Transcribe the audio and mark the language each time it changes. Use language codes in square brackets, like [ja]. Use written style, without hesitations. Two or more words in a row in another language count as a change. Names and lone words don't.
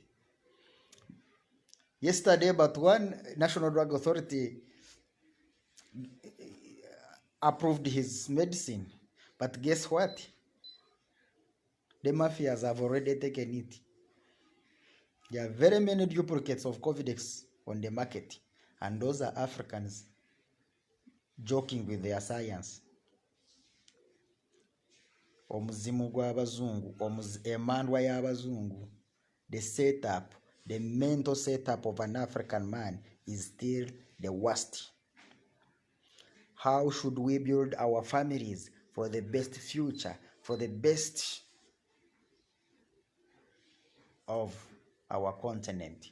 [en] Yesterday, but one National Drug Authority approved his medicine. But guess what? The mafias have already taken it. There are very many duplicates of Covidex on the market, and those are Africans joking with their science. [nyn] Omuzimu gw'abazungu, emandwa y'abazungu. [en] The setup, the mental setup of an African man is still the worst. How should we build our families for the best future, for the best of our continent?